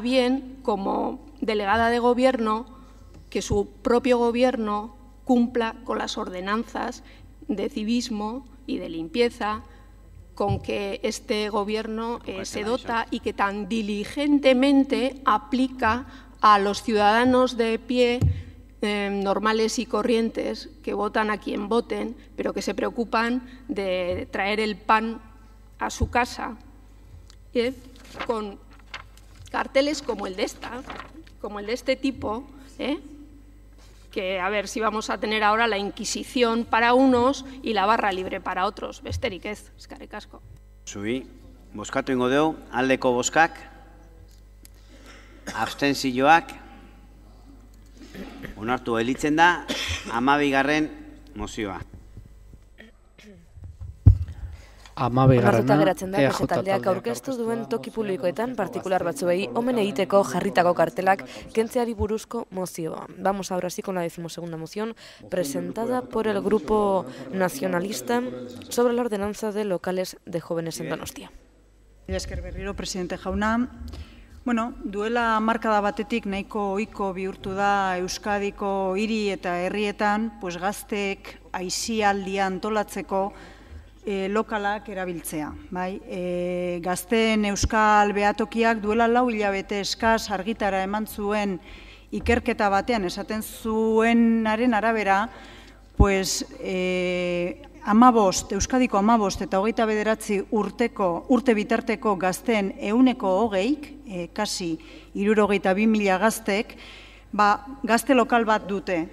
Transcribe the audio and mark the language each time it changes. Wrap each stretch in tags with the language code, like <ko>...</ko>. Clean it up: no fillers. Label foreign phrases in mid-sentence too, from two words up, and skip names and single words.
<es>bien, como delegada de Gobierno, que su propio Gobierno cumpla con las ordenanzas de civismo y de limpieza con que este Gobierno se dota y que tan diligentemente aplica a los ciudadanos de pie, normales y corrientes, que votan a quien voten, pero que se preocupan de traer el pan a su casa, con carteles como el de este tipo, que a ver si vamos a tener ahora la Inquisición para unos y la barra libre para otros.</es> <eu>Besterik ez, eskerrik asko. Zubi, bozkatu ingo dugu, aldeko bozkak, abstentzioak, onartu elitzen da, 12. mozioa. Onartuta geratzen da, beste taldeak aurkeztu duen toki publikoetan partikular batzuei omen egiteko jarritako kartelak kentzeari buruzko mozioa.</eu> <es>Vamos ahora sí con la 12ª moción presentada por el Grupo Nacionalista sobre la ordenanza de locales de jóvenes en Donostia.</es> <eu>Esker berriro, presidente jauna. Bueno, duela markada batetik nahiko ohiko bihurtu da Euskadiko hiri eta herrietan, pues gazteek aisialdia antolatzeko lokalak erabiltzea. Gazteen euskal behatokiak duela 4 hilabete eskaz argitara eman zuen ikerketa batean esaten zuenaren arabera, pues Euskadiko 15 eta 29 urte bitarteko gazteen 120, kasi 62.000 gaztek, gazte lokal bat dute.</eu>